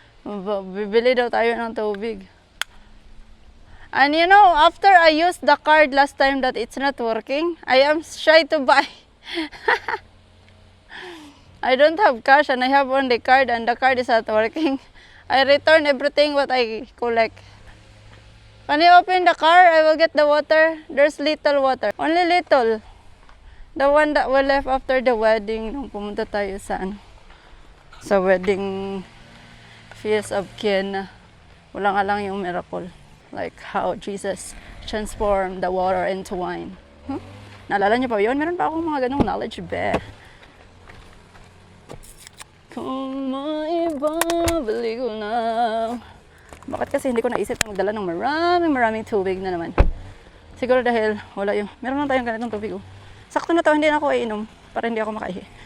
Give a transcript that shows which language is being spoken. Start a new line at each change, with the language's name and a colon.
Filipino: Bibili daw tayo ng tubig.
English: And after I used the card last time that it's not working, I am shy to buy. I don't have cash and I have only card and the card is not working. I return everything what I collect. Can you open the car? I will get the water. There's little water. Only little. The one that we left after the wedding
Filipino: nung pumunta tayo sa
English: wedding feast of Cana.
Filipino: Wala nga lang yung miracle.
English: Like how Jesus transformed the water into wine.
Filipino: Naalala niyo pa yun? Meron pa akong mga ganong knowledge, be. Kung maibabalik ko na. Bakit kasi hindi ko naisip na magdala ng maraming tubig na naman. Siguro dahil wala yung, meron lang tayong ganitong tubig. Sakto na to, hindi na ako iinom para hindi ako makaihi.